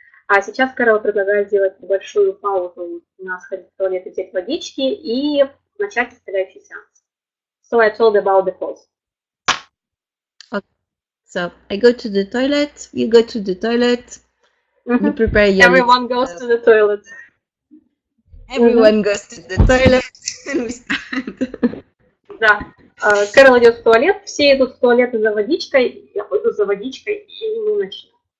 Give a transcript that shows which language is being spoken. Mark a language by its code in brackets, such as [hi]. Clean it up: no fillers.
[ru] А сейчас Кэрол предлагает сделать небольшую паузу, на сходить в туалет и взять водички и начать исцеляющий сеанс. [en] So I told about the pause. Okay. So I go to the toilet, you go to the toilet, you prepare your... Everyone goes to the toilet. Everyone goes to the toilet, and we start. [ru] Да. Кэрол идет в туалет, все идут в туалет за водичкой, я пойду за водичкой, и мы начнем.